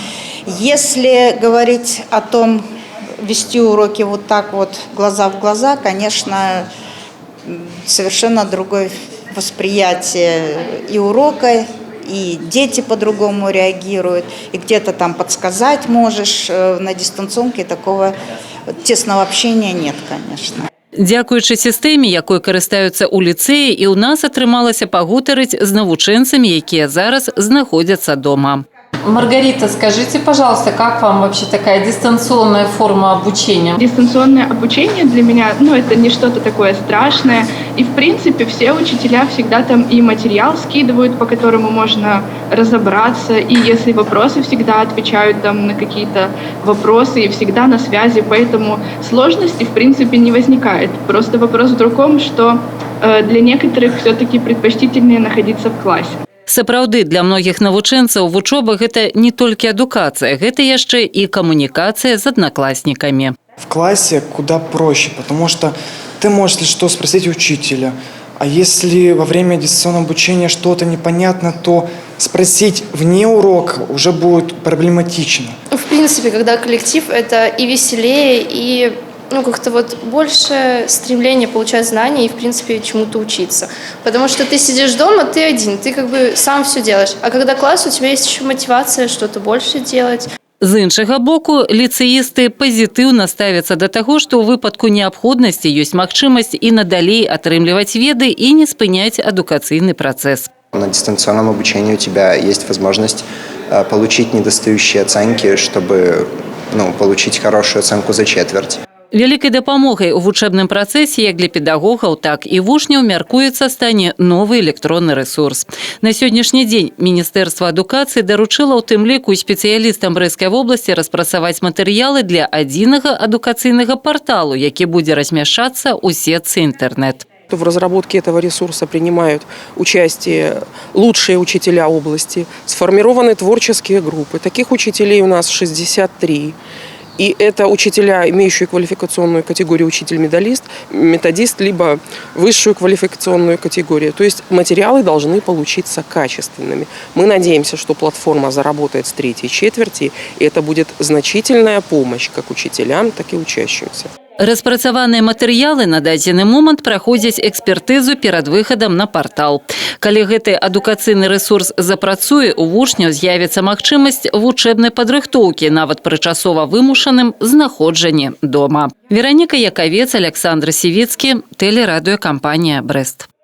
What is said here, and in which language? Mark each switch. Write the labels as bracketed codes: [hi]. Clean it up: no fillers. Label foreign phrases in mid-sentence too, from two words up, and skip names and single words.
[ru] Если говорить о том, вести уроки глаза в глаза, конечно, совершенно другое восприятие и урока, и дети по-другому реагируют, и где-то там подсказать можешь. На дистанционке такого тесного общения нет, конечно. [be] Дзякуючы сістэме, якой карыстаюцца ў ліцэі, і ў нас атрымалася пагутарыць з навучэнцамі, якія зараз знаходзяцца дома. [ru] Маргарита, скажите, пожалуйста, как вам вообще такая дистанционная форма обучения? Дистанционное обучение для меня, это не что-то такое страшное. И, в принципе, все учителя всегда там и материал скидывают, по которому можно разобраться. И если вопросы, всегда отвечают там на какие-то вопросы и всегда на связи. Поэтому сложности, в принципе, не возникает. Просто вопрос в другом, что для некоторых все-таки предпочтительнее находиться в классе. [be] Сапраўды, для многіх навучэнцаў вучоба – гэта не толькі адукацыя, гэта яшчэ і камунікацыя з аднакласнікамі. [ru] В классе куда проще, потому что ты можешь, если что, спросить учителя. А если во время дистанционного обучения что-то непонятно, то спросить вне урока уже будет проблематично. В принципе, когда коллектив, это и веселее, и как-то больше стремление получать знания и, в принципе, чему-то учиться. Потому что ты сидишь дома, ты один, ты сам все делаешь. А когда класс, у тебя есть еще мотивация что-то больше делать. [be] З іншага боку, ліцэісты пазітыўна ставяцца да таго, што ў выпадку неабходнасці ёсць магчымасць і надалей атрымліваць веды і не спыняць адукацыйны працэс. [ru] На дистанционном обучении у тебя есть возможность получить недостающие оценки, чтобы получить хорошую оценку за четверть. [be] Вялікай дапамогай у вучэбным працэсе як для педагогаў, так і вучняў мяркуецца стане новы электронны рэсурс. На сённяшні дзень Міністэрства адукацыі даручыла ў тым ліку спецыялістам Брэсцкай вобласці распрацаваць матэрыялы для адзінага адукацыйнага парталу, які будзе размяшчацца ў сетцы інтэрнэт. [ru] В разработке этого ресурса принимают участие лучшие учителя области, сформированы творческие группы. Таких учителей у нас 63. И это учителя, имеющие квалификационную категорию учитель-методист, либо высшую квалификационную категорию. То есть материалы должны получиться качественными. Мы надеемся, что платформа заработает с третьей четверти, и это будет значительная помощь как учителям, так и учащимся. [be] Распрацаваныя матэрыялы на дадзены момант праходзяць экспертызу перад выхадам на партал. Калі гэты адукацыйны рэсурс запрацуе, у вучняў з'явіцца магчымасць вучэбнай падрыхтоўкі, нават пры часова вымушаным знаходжанні дома. Вераніка Якавец, Александр Сівіцкі, тэлерадыёкампанія «Брэст».